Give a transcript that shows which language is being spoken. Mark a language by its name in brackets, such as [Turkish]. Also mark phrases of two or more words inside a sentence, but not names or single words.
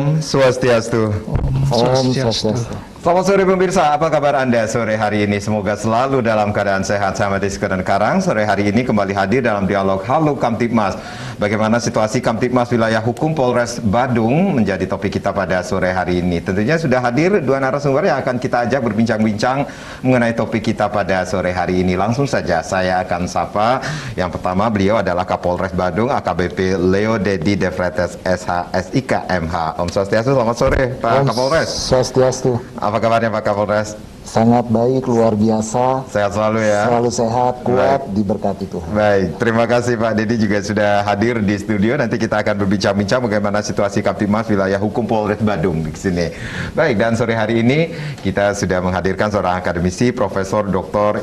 [Indonesian] Swastiastu. [Balinese] Om Swastiastu. [Indonesian] Selamat sore pemirsa, apa kabar Anda sore hari ini? Semoga selalu dalam keadaan sehat. Saya Mati Sekadar Karang, sore hari ini kembali hadir dalam dialog Halo Kamtibmas. Bagaimana situasi Kamtibmas wilayah hukum Polres Badung menjadi topik kita pada sore hari ini. Tentunya sudah hadir dua narasumber yang akan kita ajak berbincang-bincang mengenai topik kita pada sore hari ini. Langsung saja saya akan sapa. Yang pertama beliau adalah Kapolres Badung AKBP Leo Dedi Devretes SH SIK MH. [Balinese] Om Swastiastu, [Indonesian] selamat sore Pak Kapolres. Swastiastu. Apa kabarnya Pak Kapolres? Sangat baik, luar biasa. Sehat selalu ya. Selalu sehat, kuat, diberkati Tuhan. Baik, terima kasih Pak Dedi juga sudah hadir di studio. Nanti kita akan berbincang-bincang bagaimana situasi Kamtibmas wilayah hukum Polres Badung di sini. Baik, dan sore hari ini kita sudah menghadirkan seorang akademisi Profesor Dr.